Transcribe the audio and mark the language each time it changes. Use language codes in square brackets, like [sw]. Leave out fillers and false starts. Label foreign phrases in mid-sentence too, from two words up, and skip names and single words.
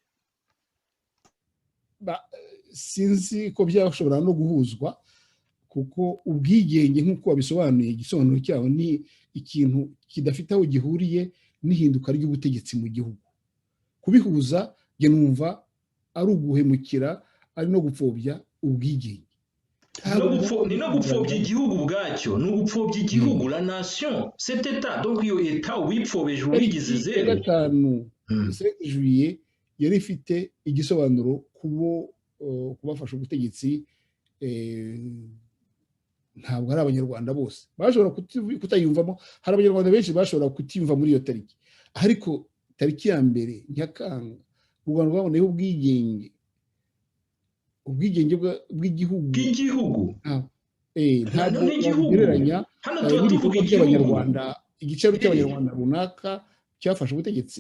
[rw] Sinzi ko byashobora no guhuzwa kuko ubwigenge nk'uko wabisobanuye igisobanuro cyawo ni ikintu kidafite aho gihuriye n'ihinduka ry'ubutegetsi mu gihugu. Kubihuza njye numva ari uguhemukira, ari no gupfobya ubwigenge. ni no gupfobya igihugu ubwacyo, ni ugupfobya igihugu, [fr] la nation, cet état. [rw] Donc iyo eta ubipfobeje ubigize zero. Gatanu 5 juillet yari ifite igisobanuro kubafasha ubutegetsi. Ntabwo ari abanyarwanda bose bashobora kutayumvamo, hari abanyarwanda benshi bashobora kutiyumva muri iyo tariki, ariko tariki ya mbere Nyakanga u Rwanda rwaboneyeho ubwigenge bw'igihugu ntabwo wagereranya n'ibikorwa by'abanyarwanda, igiciro cy'abanyarwanda runaka cyafashe ubutegetsi.